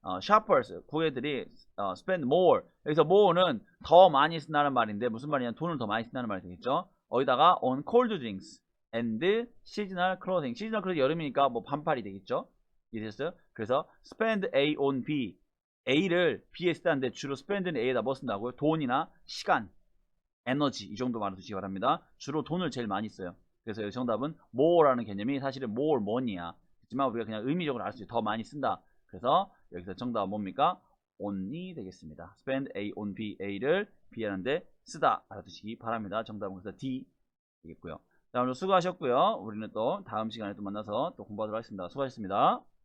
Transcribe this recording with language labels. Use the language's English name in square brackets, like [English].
[English] shoppers, [Korean] 고객들이 [English] spend more. [Korean] 여기서 more는 더 많이 쓴다는 말인데 무슨 말이냐? 돈을 더 많이 쓴다는 말이 되겠죠? 어디다가 [English] on cold drinks and seasonal clothing. seasonal clothing [Korean] 여름이니까 뭐 반팔이 되겠죠? 이해됐어요? 그래서 [English] spend A on B. [Korean] A를 B에 쓰다는데 주로 spend는 A에다 뭐 쓴다고요? 돈이나 시간, 에너지 이 정도 말해주시기 바랍니다. 주로 돈을 제일 많이 써요. 그래서 여기 정답은 more라는 개념이 사실은 [English] more money [Korean] 야. 하지만 우리가 그냥 의미적으로 알 수 있어요. 더 많이 쓴다. 그래서 여기서 정답은 뭡니까? on이 되겠습니다. [English] spend A on B, [Korean] A를 B 하는데 쓰다 알아두시기 바랍니다. 정답은 그래서 D 되겠고요. 자, 오늘 수고하셨고요. 우리는 또 다음 시간에 또 만나서 또 공부하도록 하겠습니다. 수고하셨습니다.